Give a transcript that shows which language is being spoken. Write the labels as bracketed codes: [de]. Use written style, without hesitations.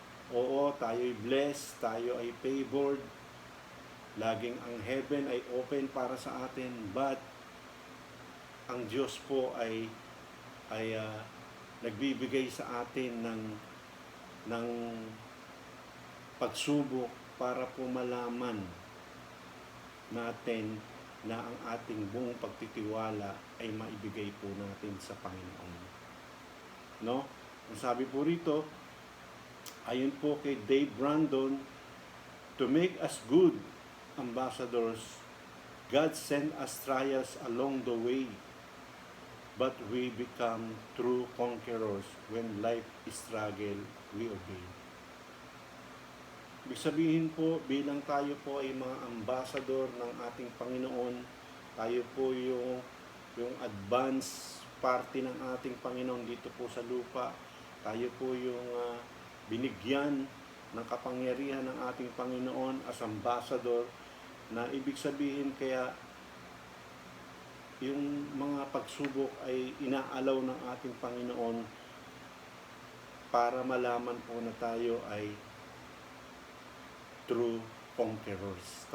[tl] Oo, tayo ay blessed, tayo ay favored. Laging ang heaven ay open para sa atin, but ang Diyos po ay nagbibigay sa atin ng pagsubok para po malaman natin na ang ating buong pagtitiwala ay maibigay po natin sa Panginoon. No? Ang sabi po rito, ayon po kay Dave Brandon, [en] to make us good ambassadors, God sent us trials along the way, but we become true conquerors when life is struggle, we obey. [tl] Ibig sabihin po, bilang tayo po ay mga ambassador ng ating Panginoon, tayo po yung advance party ng ating Panginoon dito po sa lupa. Tayo po yung binigyan ng kapangyarihan ng ating Panginoon as ambassador, na ibig sabihin kaya yung mga pagsubok ay inaalaw ng ating Panginoon para malaman po na tayo ay true conquerors.